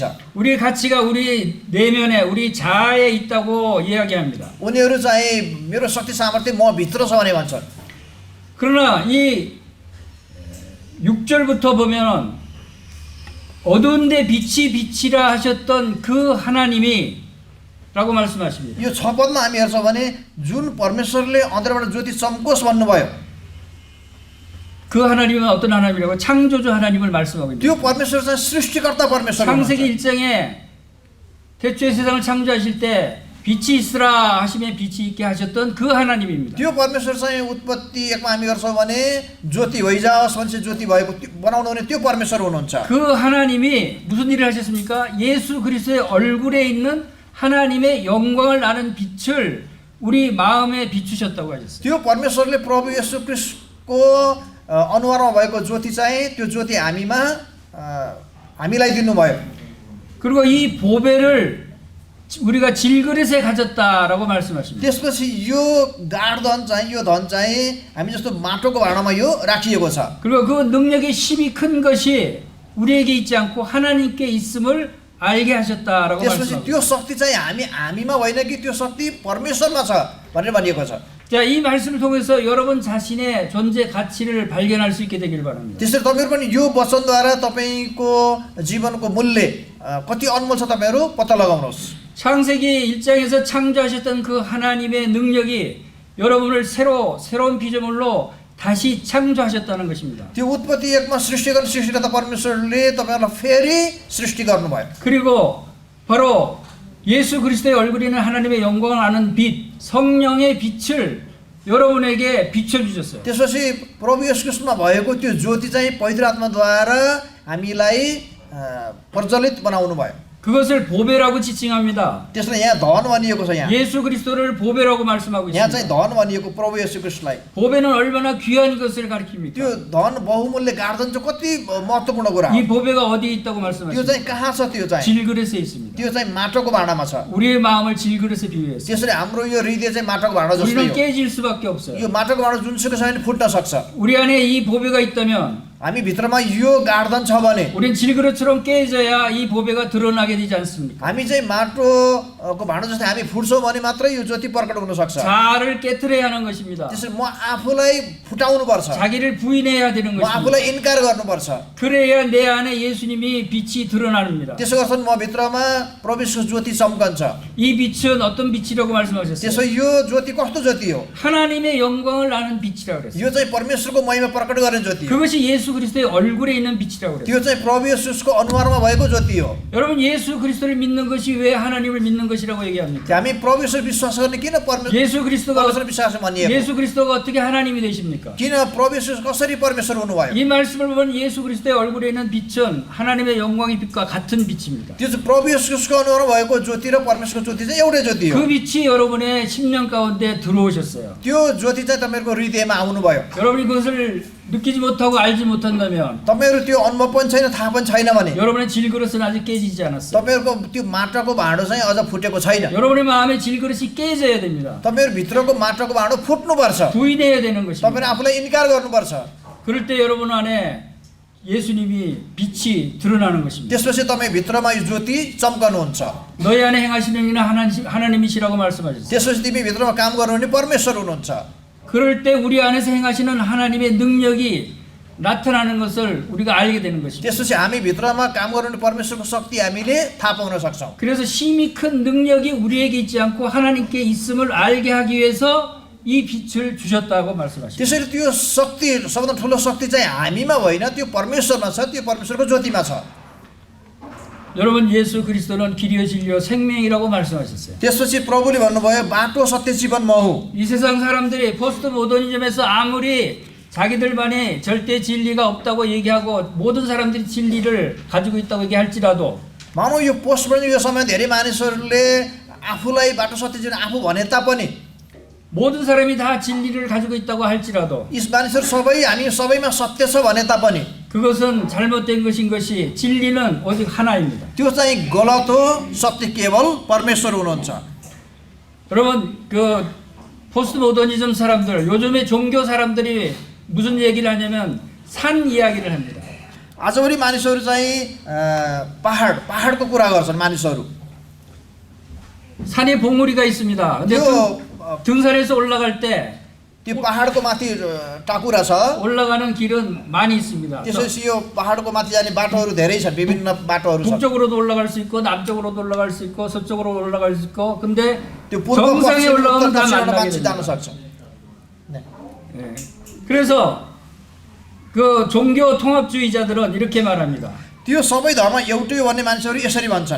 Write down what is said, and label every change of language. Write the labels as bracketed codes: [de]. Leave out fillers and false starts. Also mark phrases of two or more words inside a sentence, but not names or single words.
[ko] 우리의 가치가 우리 내면에 우리 자아에 있다고 이야기합니다. [ne] उनीहरू चाहिँ मेरो शक्ति सामर्थ्य म भित्र छ भने भन्छन्। [ko] 그러나 이 6절부터 보면 어두운 데 빛이 비치라 하셨던 그 하나님이 라고 말씀하십니다. [ne] यो 6 पदमा हामी हेर्छौँ भने जुन परमेश्वरले अन्तरबाट ज्योति चम्कोस् भन्नुभयो [ko] 그 하나님은 어떤 하나님이라고? 창조주 하나님을 말씀하고 있습니다. [ne] त्यो परमेश्वर चाहिँ सृष्टिकर्ता परमेश्वर हुनुहुन्छ। [ko] 창세기 1장에 태초에 세상을 창조하실 때 빛이 있으라 하시면 빛이 있게 하셨던 그 하나님입니다. [ne] त्यो परमेश्वर चाहिँ उत्पत्ति 1मा हामी गर्छौँ भने ज्योति भइजाओस् भनेपछि ज्योति भएको बनाउनु भने त्यो परमेश्वर हुनुहुन्छ। [ko] 그 하나님이 무슨 일을 하셨습니까? 예수 그리스도의 얼굴에 있는 하나님의 영광을 아는 빛을 우리 마음에 비추셨다고 하셨어요. [ne] त्यो परमेश्वरले प्रभु येशू ख्रीष्टको अनुहारमा भएको ज्योति चाहिँ त्यो ज्योति हामीलाई दिनुभयो। [ko] 그리고 이 보배를 우리가 질그릇에 가졌다라고 말씀하십니다. [ne] त्यसपछि यो गाढ धन चाहिँ हामी जस्तो माटोको भाँडामा यो राखिएको छ। [ko] 그리고 그 능력이 힘이 큰 것이 우리에게 있지 않고 하나님께 있음을 알게 하셨다라고 [ne] त्यसपछि [ko] 말씀합니다. [ne] त्यो शक्ति चाहिँ हामीमा होइन कि त्यो शक्ति परमेश्वरमा छ भनेर भनिएको छ। [ko] 자, 이 말씀을 통해서 여러분 자신의 존재 가치를 발견할 수 있게 되길 바랍니다. [ne] त्यसरी तपाईँहरू पनि यो वचनद्वारा तपाईँको जीवनको मूल्य कति अनमोल छ तपाईँहरू पत्ता लगाउनुहोस्। [ko] 창세기 1장에서 창조하셨던 그 하나님의 능력이 여러분을 새로운 피조물로 다시 창조하셨다는 것입니다. [ne] त्यो उत्पत्ति एकमा सृष्टि गर्ने सृष्टिकर्ता परमेश्वरले तपाईँहरूलाई फेरि सृष्टि गर्नुभयो। [ko] 그리고 바로 예수 그리스도의 얼굴이는 하나님의 영광을 아는 빛, 성령의 빛을 여러분에게 비춰주셨어요. [ne] त्यसपछि प्रभु येशू ख्रीष्टमा भएको त्यो ज्योति चाहिँ पवित्र आत्माद्वारा हामीलाई प्रज्वलित बनाउनु भयो। [ko] 그것을 보배라고 지칭합니다. [ne] त्यसलाई यहाँ धन भनिएको छ। यहाँ [ko] 예수 그리스도를 보배라고 말씀하고 [ne] यहाँ चाहिँ [ko] 있습니다. [ne] धन भनिएको प्रभु येशू ख्रीष्टलाई। [ko] 보배는 얼마나 귀한 것을 가리킵니까? [ne] त्यो धन बहुमूल्य गार्दन चाहिँ कति महत्त्वपूर्ण कुरा हो। [ko] 이 보배가 어디에 있다고 [ne] त्यो [ko] 말씀하십니까? [ne] चाहिँ कहाँ छ? त्यो चाहिँ [ko] 질그릇에 있습니다. [ne] त्यो चाहिँ माटोको भाँडामा छ। [ko] 우리의 마음을 질그릇에 비유했어요. [ne] त्यसरी हाम्रो यो हृदय चाहिँ माटोको भाँडा जस्तै [ko] 우리는 [ne] हो। [ko] 깨질 수밖에 없어요. [ne] यो माटोको भाँडा जुनसुकै छ भने फुट्न सक्छ। [ko] 우리 안에 이 보배가 있다면 [ne] हामी भित्रमा यो गार्दन छ भने [ko] 우린 질그릇처럼 깨져야 이 보배가 드러나게 되지 않습니까? [ne] हामी चाहिँ माटोको भाँडो जस्तै हामी फुट्छौँ भने मात्रै यो ज्योति प्रकट हुन सक्छ। [ko] 자아를 깨트려야 하는 것입니다. [ne] त्यसरी म आफूलाई फुटाउनु पर्छ, [ko] 자기를 부인해야 되는 [ne] म [ko] 것입니다. [ne] आफूलाई इन्कार गर्नुपर्छ। [ko] 그래야 내 안에 예수님이 빛이 드러납니다. [ne] त्यसो गर्छन् म भित्रमा प्रवेशको ज्योति चम्कन्छ। [ko] 이 빛은 어떤 빛이라고 말씀하셨어요? [ne] त्यसो यो ज्योति कस्तो ज्योति हो? [ko] 하나님의 영광을 아는 빛이라고 그랬어요. [ne] यो चाहिँ परमेश्वरको महिमा प्रकट गर्ने ज्योति हो। [ko] 그것이 예수 그리스도의 얼굴에 있는 빛이라고 그랬어요. [ne] त्यो चाहिँ प्रभु येशूको अनुहारमा भएको ज्योति हो। [ko] 여러분 예수 그리스도를 믿는 것이 왜 하나님을 믿는 것이라고 얘기합니까? [ne] हामी प्रभु येशू विश्वास गर्ने किन [ko] 예수 그리스도가 [ne] परमेश्वर विश्वास भनिएको? [ko] 예수 그리스도가 어떻게 하나님이 되십니까? [ne] किन प्रभु येशू कसरी परमेश्वर हुनुभयो? [ko] 이 말씀을 보면 예수 그리스도의 얼굴에 있는 빛은 하나님의 영광의 빛과 같은 빛입니다. [ne] त्यो चाहिँ प्रभु येशूको अनुहारमा भएको ज्योति र परमेश्वरको ज्योति चाहिँ एउटै ज्योति हो। [ko] 그 빛이 여러분의 심령 가운데 들어오셨어요. [ne] त्यो ज्योति चाहिँ तपाईँहरूको हृदयमा आउनुभयो। [ko] 여러분이 그것을 느끼지 못하고 알지 못한다면 [ne] तपाईँहरू त्यो अनुभव पनि छैन, थाहा पनि छैन भने [ko] 여러분의 질그릇은 아직 깨지지 않았어요. [ne] तपाईँहरूको त्यो माटोको भाँडो चाहिँ अझ फुटेको छैन। [ko] 여러분의 마음의 질그릇이 깨져야 됩니다. [ne] तपाईँहरू भित्रको माटोको भाँडो फुट्नुपर्छ। [ko] 부인해야 되는 것입니다. [ne] तपाईँहरू आफूलाई इन्कार गर्नुपर्छ। [ko] 그럴 때 여러분 안에 예수님이 빛이 드러나는 것입니다. [ne] त्यसपछि तपाईँ भित्रमा यो ज्योति चम्कनुहुन्छ। [ko] 너희 안에 행하시는 이는 하나님이시라고 말씀하셨어요. [ne] त्यसपछि तिमी भित्रमा काम गर्नुहुने परमेश्वर हुनुहुन्छ। [ko] 그럴 때 우리 안에서 행하시는 하나님의 능력이 나타나는 것을 우리가 알게 되는 것입니다. [ne] त्यसपछि हामी भित्रमा काम गर्नुहुने परमेश्वरको शक्ति हामीले थाहा पाउन सक्छौँ। [ko] 그래서 심히 큰 능력이 우리에게 있지 않고 하나님께 있음을 알게 하기 위해서 이 빛을 주셨다고 말씀하십니다. [ne] त्यसैले त्यो शक्ति, सबभन्दा ठुलो शक्ति चाहिँ हामीमा होइन, त्यो परमेश्वरमा छ, त्यो परमेश्वरको ज्योतिमा छ। [ko] 여러분 예수 그리스도는 길이요 진리요 생명이라고 말씀하셨어요. [ne] त्यसपछि प्रभुले भन्नुभयो बाटो सत्य जीवन म हुँ। [ko] 이 세상 사람들이 포스트 모더니즘에서 아무리 자기들만의 절대 진리가 없다고 얘기하고 모든 사람들이 진리를 가지고 있다고 얘기할지라도 [ne] मानौ यो पोस्ट पनि यो समय धेरै मानिसहरूले आफूलाई बाटो सत्य जीवन आफू भने तापनि [ko] 모든 사람이 다 진리를 가지고 있다고 할지라도 [ne] यी मानिसहरू सबै हामी सबैमा सत्य छ भने तापनि [ko] 그것은 잘못된 것인 것이 진리는 오직 하나입니다. [ne] त्यो चाहिँ गलत हो। सत्य केवल परमेश्वर हुनुहुन्छ। [ko] 여러분 그 포스트 모더니즘 사람들 요즘에 종교 사람들이 무슨 얘기를 하냐면 산 이야기를 합니다. [ne] आजभोलि मानिसहरू चाहिँ पहाडको कुरा गर्छन्। मानिसहरू [ko] 산에 봉우리가 있습니다. 근데 [ne] त्यो [ko] 등산해서 올라갈 때 [ne] त्यो पहाडको माथि टाकुरा छ। [ko] 올라가는 길은 많이 있습니다. [ne] त्यसपछि यो पहाडको माथि जाने बाटोहरू धेरै छन्, विभिन्न बाटोहरू छन्। [ko] 북쪽으로도 올라갈 수 있고 남쪽으로도 올라갈 수 있고 서쪽으로 올라갈 수 있고 근데 [ne] त्यो पूर्व [ko] 정상에 [ne] पश्चिम [ko] 올라가면 [ne] उत्तर [ko] 다 [ne] दक्षिणबाट [ko] 만나게 [ne] मान्छे जान [ko] 됩니다. [ne] सक्छ। [ko] 예. 그래서 그 종교 통합주의자들은 이렇게 말합니다. [ne] त्यो सबै धर्म एउटै हो भन्ने मान्छेहरू यसरी भन्छन्।